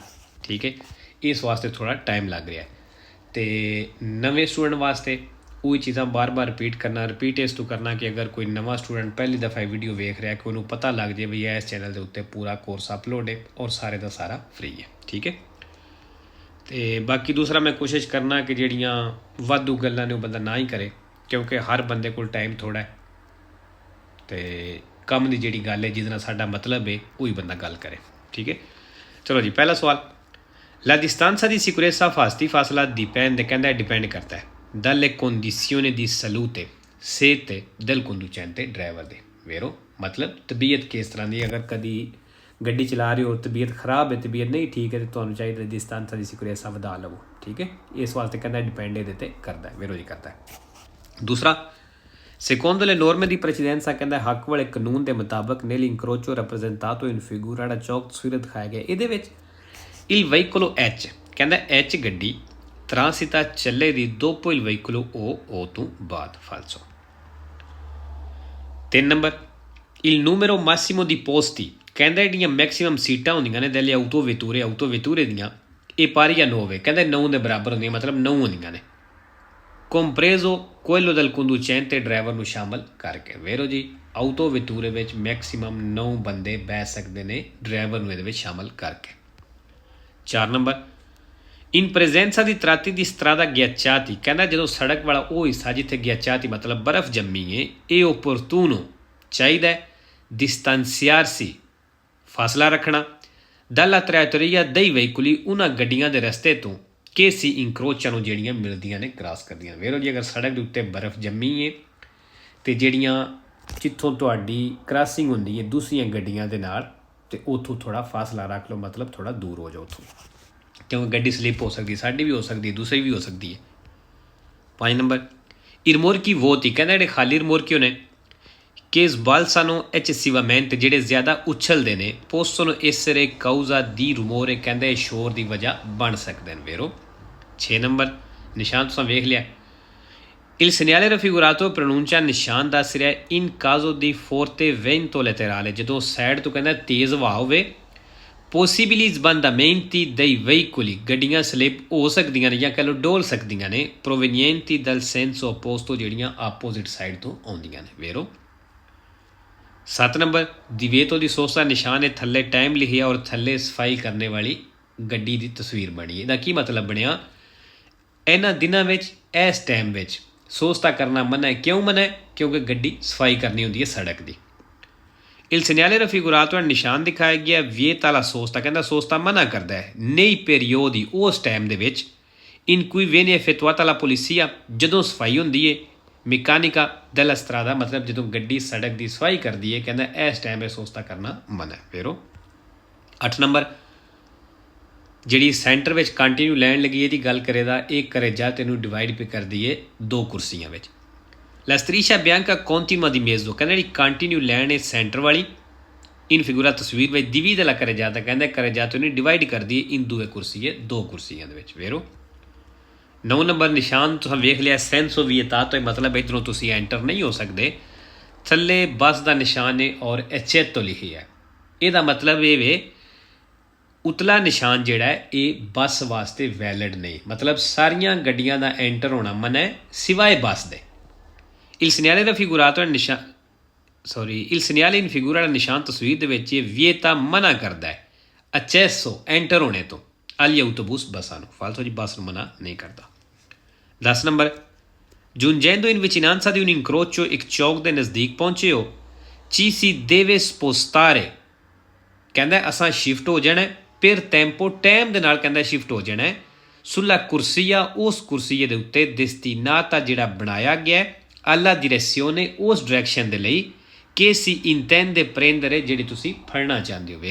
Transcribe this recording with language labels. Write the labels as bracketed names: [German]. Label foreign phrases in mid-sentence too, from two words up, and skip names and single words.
[Punjabi] ਠੀਕ ਹੈ, ਇਸ ਵਾਸਤੇ ਥੋੜ੍ਹਾ ਟਾਈਮ ਲੱਗ ਰਿਹਾ ਹੈ। ਤੋ ਨਵੇ ਸਟੂਡੈਂਟ ਵਾਸਤੇ ਉਹੀ ਚੀਜ਼ਾਂ ਬਾਰ ਬਾਰ ਰਿਪੀਟ ਕਰਨਾ, ਰਿਪੀਟ ਇਸ ਤੋ ਕਰਨਾ ਕਿ ਅਗਰ ਕੋਈ ਨਵਾ ਸਟੂਡੈਂਟ ਪਹਿਲੀ ਦਫ਼ਾ ਵੀਡੀਓ ਵੇਖ ਰਿਹਾ ਹੈ ਕਿ ਉਨ੍ਹਾਂ ਨੇ ਪਤਾ ਲੱਗ ਜਾਏ ਭੀ ਇਸ ਚੈਨਲ ਕੇ ਉੱਤੇ ਪੂਰਾ ਕੋਰਸ ਅਪਲੋਡ ਹੈ ਔਰ ਸਾਰੇ ਕਾ ਸਾਰਾ ਫ੍ਰੀ ਹੈ। ਠੀਕ ਹੈ, ਤੋ ਬਾਕੀ ਦੂਸਰਾ ਮੈਂ ਕੋਸ਼ਿਸ਼ ਕਰਨਾ ਕਿ ਜਿਹੜੀਆਂ ਵਾਧੂ ਗੱਲਾਂ ਨੇ ਉਹ ਬੰਦਾ ਨਾ ਹੀ ਕਰੇ, ਕਿਉਂਕਿ ਹਰ ਬੰਦੇ ਕੋਲ ਟਾਈਮ ਥੋੜਾ ਹੈ। ਤੇ ਕੰਮ ਦੀ ਜਿਹੜੀ ਗੱਲ ਹੈ ਜਿਹਦੇ ਨਾਲ ਸਾਡਾ ਮਤਲਬ ਹੈ ਉਹੀ ਬੰਦਾ ਗੱਲ ਕਰੇ। ਠੀਕ ਹੈ, ਚਲੋ ਜੀ, ਪਹਿਲਾ ਸਵਾਲ। [Italian] La distanza di sicurezza fasti fasla dipende, ਕਹਿੰਦਾ dipende [Punjabi] ਕਰਦਾ ਹੈ [Italian] dalle condizioni di salute sete del conducente driver ਦੇ। [Punjabi] ਵੇਰੋ ਮਤਲਬ ਤਬੀਅਤ ਕਿਸ ਤਰ੍ਹਾਂ ਦੀ, ਅਗਰ ਕਦੀ ਗੱਡੀ ਚਲਾ ਰਹੇ ਹੋ ਤਬੀਅਤ ਖਰਾਬ ਹੈ, ਤਬੀਅਤ ਨਹੀਂ ਠੀਕ ਹੈ, ਤਾਂ ਤੁਹਾਨੂੰ ਚਾਹੀਦਾ [Italian] distanza di sicurezza [Punjabi] ਵਧਾ ਲਵੋ। ਠੀਕ ਹੈ, ਇਸ ਵਾਸਤੇ ਕਹਿੰਦਾ ਡਿਪੈਂਡ ਇਹਦੇ 'ਤੇ ਕਰਦਾ ਹੈ, ਵੇਰੋ ਜੀ ਕਰਦਾ ਹੈ। ਦੂਸਰਾ, [Italian] secondo le norme di precedenza [Punjabi] ਕਹਿੰਦਾ ਹੱਕ ਵਾਲੇ ਕਾਨੂੰਨ ਦੇ ਮੁਤਾਬਕ [Italian] nell'incrocio rappresentato in figura [Punjabi] ਜਿਹੜਾ ਚੌਕ ਤਸਵੀਰ ਦਿਖਾਇਆ ਗਿਆ ਇਹਦੇ ਵਿੱਚ [Italian] il veicolo H [Punjabi] ਕਹਿੰਦਾ H ਗੱਡੀ transita ਚੱਲੇਗੀ [Italian] dopo il veicolo O [Punjabi] ਤੋਂ ਬਾਅਦ। falso। 3 ਨੰਬਰ, [Italian] il numero massimo di posti [Punjabi] ਕਹਿੰਦਾ ਜਿਹੜੀਆਂ ਮੈਕਸੀਮਮ ਸੀਟਾਂ ਹੁੰਦੀਆਂ ਨੇ [Italian] delle autovetture [Punjabi] ਦੀਆਂ ਇਹ [Italian] pari a 9 [Punjabi] ਕਹਿੰਦਾ 9 ਦੇ ਬਰਾਬਰ ਹੁੰਦੀਆਂ, ਮਤਲਬ 9 ਹੁੰਦੀਆਂ ਨੇ, [Italian] compreso quello del conducente [Punjabi] ਡਰਾਈਵਰ ਨੂੰ ਸ਼ਾਮਲ ਕਰਕੇ। ਵੇਰੋ ਜੀ, autovetture ਵਿੱਚ ਮੈਕਸੀਮਮ 9 ਬੰਦੇ ਬਹਿ ਸਕਦੇ ਨੇ, ਡਰਾਈਵਰ ਨੂੰ ਇਹਦੇ ਵਿੱਚ ਸ਼ਾਮਲ ਕਰਕੇ। 4 ਨੰਬਰ, [Italian] in presenza di tratti di strada ghiacciati [Punjabi] ਕਹਿੰਦਾ ਜਦੋਂ ਸੜਕ ਵਾਲਾ ਉਹ ਹਿੱਸਾ ਜਿੱਥੇ ghiacciati ਮਤਲਬ ਬਰਫ਼ ਜੰਮੀ ਹੈ, ਇਹ opportuno ਚਾਹੀਦਾ distanziarsi ਫਾਸਲਾ ਰੱਖਣਾ [Italian] dalla traiettoria dei veicoli [Punjabi] ਉਹਨਾਂ ਗੱਡੀਆਂ ਦੇ ਰਸਤੇ ਤੋਂ ਕਿ ਸੀ ਇਨਕਰੋਚਾਂ ਜਿਹੜੀਆਂ ਮਿਲਦੀਆਂ ਨੇ, ਕ੍ਰਾਸ ਕਰਦੀਆਂ। ਵੇਰੋ ਜੀ, ਅਗਰ ਸੜਕ ਦੇ ਉੱਤੇ ਬਰਫ਼ ਜੰਮੀ ਹੈ ਅਤੇ ਜਿਹੜੀਆਂ ਜਿੱਥੋਂ ਤੁਹਾਡੀ ਕ੍ਰਾਸਿੰਗ ਹੁੰਦੀ ਹੈ ਦੂਸਰੀਆਂ ਗੱਡੀਆਂ ਦੇ ਨਾਲ, ਅਤੇ ਉੱਥੋਂ ਥੋੜ੍ਹਾ ਫਾਸਲਾ ਰੱਖ ਲਓ, ਮਤਲਬ ਥੋੜ੍ਹਾ ਦੂਰ ਹੋ ਜਾਓ ਉੱਥੋਂ, ਕਿਉਂਕਿ ਗੱਡੀ ਸਲਿੱਪ ਹੋ ਸਕਦੀ, ਸਾਡੀ ਵੀ ਹੋ ਸਕਦੀ, ਦੂਸਰੀ ਵੀ ਹੋ ਸਕਦੀ ਹੈ। 5 ਨੰਬਰ, [Italian] i rimorchi vuoti [Punjabi] ਕਹਿੰਦਾ ਜਿਹੜੇ ਖਾਲੀ ਰਿਮੋਰਕੀ ਨੇ [Italian] che sbalzano eccessivamente [Punjabi] ਜਿਹੜੇ ਜ਼ਿਆਦਾ ਉਛਲਦੇ ਨੇ [Italian] possono essere causa di rumore [Punjabi] ਕਹਿੰਦਾ ਇਹ ਸ਼ੋਰ ਦੀ ਵਜ੍ਹਾ ਬਣ ਸਕਦੇ ਨੇ। ਵੇਰੋ। 6 ਨੰਬਰ, ਨਿਸ਼ਾਨ ਤੁਸੀਂ ਵੇਖ ਲਿਆ। [Italian] il segnale raffigurato pronuncia [Punjabi] ਨਿਸ਼ਾਨ ਦੱਸ ਰਿਹਾ [Italian] in caso di forte vento laterale [Punjabi] ਜਦੋਂ ਸਾਈਡ ਤੋਂ ਕਹਿੰਦਾ ਤੇਜ਼ ਹਵਾ ਹੋਵੇ, [Italian] possibili sbandamenti dei veicoli [Punjabi] ਗੱਡੀਆਂ ਸਲਿੱਪ ਹੋ ਸਕਦੀਆਂ ਨੇ ਜਾਂ ਕਹਿ ਲਓ ਡੋਲ ਸਕਦੀਆਂ ਨੇ, [Italian] provenienti dal senso opposto [Punjabi] ਜਿਹੜੀਆਂ ਆਪੋਜ਼ਿਟ ਸਾਈਡ ਤੋਂ ਆਉਂਦੀਆਂ ਨੇ। ਵੇਰੋ। 7 ਨੰਬਰ, [Italian] divieto di sosta [Punjabi] ਨਿਸ਼ਾਨ ਹੈ ਥੱਲੇ ਟਾਈਮ ਲਿਖਿਆ ਔਰ ਥੱਲੇ ਸਫਾਈ ਕਰਨੇ ਵਾਲੀ ਗੱਡੀ ਦੀ ਤਸਵੀਰ ਬਣੀ। ਇਹਦਾ ਕੀ ਮਤਲਬ ਬਣਿਆ, ਇਹਨਾਂ ਦਿਨਾਂ ਵਿੱਚ ਇਸ ਟਾਈਮ ਵਿੱਚ ਸੋਸਤਾ ਕਰਨਾ ਮਨਾ ਹੈ। ਕਿਉਂ ਮਨਾ ਹੈ? ਕਿਉਂਕਿ ਗੱਡੀ ਸਫਾਈ ਕਰਨੀ ਹੁੰਦੀ ਹੈ ਸੜਕ ਦੀ। [Italian] il segnale raffigurato [Punjabi] ਨਿਸ਼ਾਨ ਦਿਖਾਇਆ ਗਿਆ [Italian] vieta la sosta [Punjabi] ਕਹਿੰਦਾ ਸੋਸਤਾ ਮਨਾ ਕਰਦਾ ਹੈ [Italian] nei periodi [Punjabi] ਉਸ ਟਾਈਮ ਦੇ ਵਿੱਚ [Italian] in cui viene effettuata la polizia [Punjabi] ਜਦੋਂ ਸਫਾਈ ਹੁੰਦੀ ਹੈ [Italian] meccanica della strada [Punjabi] ਮਤਲਬ ਜਦੋਂ ਗੱਡੀ ਸੜਕ ਦੀ ਸਫਾਈ ਕਰਦੀ ਹੈ, ਕਹਿੰਦਾ ਇਸ ਟਾਈਮ ਇਹ ਸੋਸਤਾ ਕਰਨਾ ਮਨਾ ਹੈ। ਵੇਰੋ। 8 ਨੰਬਰ, ਜਿਹੜੀ ਸੈਂਟਰ ਵਿੱਚ ਕੰਟੀਨਿਊ ਲੈਣ ਲੱਗੀ ਇਹਦੀ ਗੱਲ ਕਰੇ ਦਾ ਇਹ ਕਰੇ ਜਾ ਤੈਨੂੰ ਡਿਵਾਈਡ ਪੇ ਕਰਦੀ ਹੈ 2 ਕੁਰਸੀਆਂ ਵਿੱਚ। [Italian] la striscia bianca continua di mezzo [Punjabi] ਕਹਿੰਦਾ ਜਿਹੜੀ ਕੰਟੀਨਿਊ ਲੈਣ ਹੈ ਸੈਂਟਰ ਵਾਲੀ [Italian] in figura [Punjabi] ਤਸਵੀਰ ਵਿੱਚ [Italian] divide la [Punjabi] ਕਰੇ ਜਾ ਤਾਂ ਕਹਿੰਦਾ ਕਰੇ ਜਾ ਤੈਨੂੰ ਡਿਵਾਈਡ ਕਰਦੀ ਹੈ in 2 ਕੁਰਸੀਏ 2 ਕੁਰਸੀਆਂ ਦੇ ਵਿੱਚ। ਵੇਰੋ। 9 ਨੰਬਰ, ਨਿਸ਼ਾਨ ਤੁਸੀਂ ਵੇਖ ਲਿਆ ਸੈਂਸੋ ਵਿਏਤਾਤੋ ਮਤਲਬ ਇੱਧਰੋਂ ਤੁਸੀਂ ਐਂਟਰ ਨਹੀਂ ਹੋ ਸਕਦੇ, ਥੱਲੇ ਬੱਸ ਦਾ ਨਿਸ਼ਾਨ ਹੈ ਔਰ ਐਚੇਤੋ ਲਿਖੀ ਹੈ। ਇਹਦਾ ਮਤਲਬ ਇਹ ਵੇ ਉਤਲਾ ਨਿਸ਼ਾਨ ਜਿਹੜਾ ਹੈ ਇਹ ਬੱਸ ਵਾਸਤੇ ਵੈਲਿਡ ਨਹੀਂ, ਮਤਲਬ ਸਾਰੀਆਂ ਗੱਡੀਆਂ ਦਾ ਐਂਟਰ ਹੋਣਾ ਮਨਾ ਹੈ ਸਿਵਾਏ ਬੱਸ ਦੇ। [Italian] il segnale raffigurato il segnale in figura [Punjabi] ਦਾ ਨਿਸ਼ਾਨ ਤਸਵੀਰ ਦੇ ਵਿੱਚ ਇਹ ਵਿਏਤਾ ਮਨਾ ਕਰਦਾ ਹੈ accesso ਐਂਟਰ ਹੋਣੇ ਤੋਂ [Italian] agli autobus [Punjabi] ਬੱਸਾਂ ਨੂੰ। ਫਾਲਤੂ ਜੀ ਬੱਸ ਨੂੰ ਮਨਾ ਨਹੀਂ ਕਰਦਾ। 10 ਨੰਬਰ, [Italian] giungendo in vicinanza di un incrocio [Punjabi] ਇੱਕ ਚੌਕ ਦੇ ਨਜ਼ਦੀਕ ਪਹੁੰਚੇ ਹੋ [Italian] ci si deve spostare [Punjabi] ਕਹਿੰਦਾ ਅਸਾਂ ਸ਼ਿਫਟ ਹੋ ਜਾਣਾ [Italian] per tempo [Punjabi] ਟਾਈਮ ਦੇ ਨਾਲ ਕਹਿੰਦਾ ਸ਼ਿਫਟ ਹੋ ਜਾਣਾ [Italian] sulla corsia [Punjabi] ਉਸ ਕੁਰਸੀਏ ਦੇ ਉੱਤੇ destinata ਜਿਹੜਾ ਬਣਾਇਆ ਗਿਆ [Italian] alla direzione [Punjabi] ਉਸ ਡਾਇਰੈਕਸ਼ਨ ਦੇ ਲਈ [Italian] che si intende prendere, [Punjabi] ਜਿਹੜੀ ਤੁਸੀਂ ਫੜਨਾ ਚਾਹੁੰਦੇ ਹੋ।